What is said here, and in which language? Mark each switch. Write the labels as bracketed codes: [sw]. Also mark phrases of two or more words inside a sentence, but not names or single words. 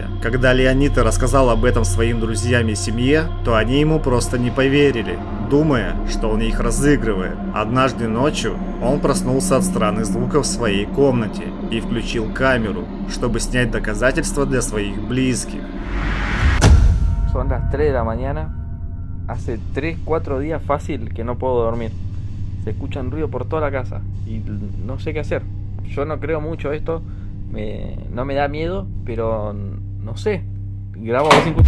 [ru] Когда Леонита рассказал об этом своим друзьям и семье, то они ему просто не поверили, думая, что он их разыгрывает. Однажды ночью он проснулся от странных звуков в своей комнате и включил камеру, чтобы снять доказательства для своих близких. [es] Son las 3 de la mañana, hace 3-4 días fácil que no puedo dormir. Se escuchan ruido por toda la casa y no sé qué hacer. Yo no creo mucho esto, no me da miedo, pero no sé. Grabo a ver si encuentro...